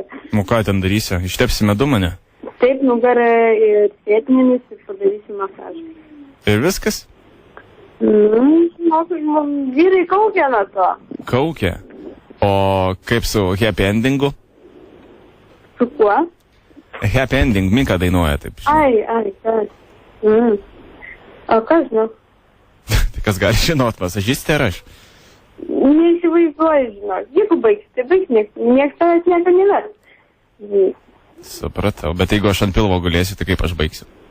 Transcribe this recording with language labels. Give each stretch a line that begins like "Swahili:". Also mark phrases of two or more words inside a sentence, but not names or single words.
Lithuanian: Ką ten darysi? Ištepsi medum mane? Taip, nugarą ir sėtmenis ir padarysi masažą. Ir viskas? Vyrai kaukia nuo to. Kaukia? O kaip su
English: happy endingu?
Lithuanian: Su kuo?
English: Happy ending,
Lithuanian: Mika dainuoja taip. Ai, kas. O kas, Tai kas gali žinot, masažistė ar aš? Neįsivaizduoju, žinok. Jeigu baigs, tai baigs, nieks tavęs nieko nevers. Supratau, bet jeigu aš ant pilvo gulėsiu, tai kaip aš baigsiu?